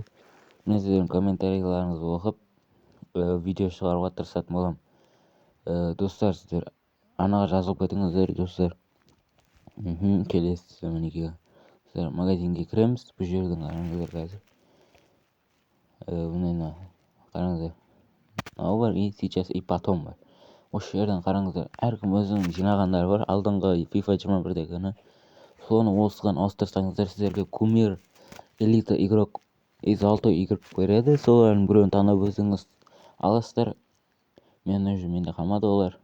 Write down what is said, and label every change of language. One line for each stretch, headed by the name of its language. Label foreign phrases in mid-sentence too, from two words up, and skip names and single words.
Kazakh: Мен сіздердің комментарияларыңызды оқып видео шығаруға тырысатын боламын. Достар, сіздер арнаға жазылып кетіңіздер, достар. Келесі мінекей сіздер магазинге кіреміз. Бұл жердің қараңыздар қазір. Мына қараңыздар. Мынау бар,
Russian: и сейчас и потом бар.
Kazakh: Осы жерден қараңыздар, әркім өзінің жинағандары бар. Алдыңғы ФИФА 21-дегі соны осыған ауыстырсаңыздар, сіздерге
Russian: кумир, элита игрок и золотой игрок
Kazakh: береді. Солардың біреуін таңдап өзіңіз аласыздар. Менде қалмады олар.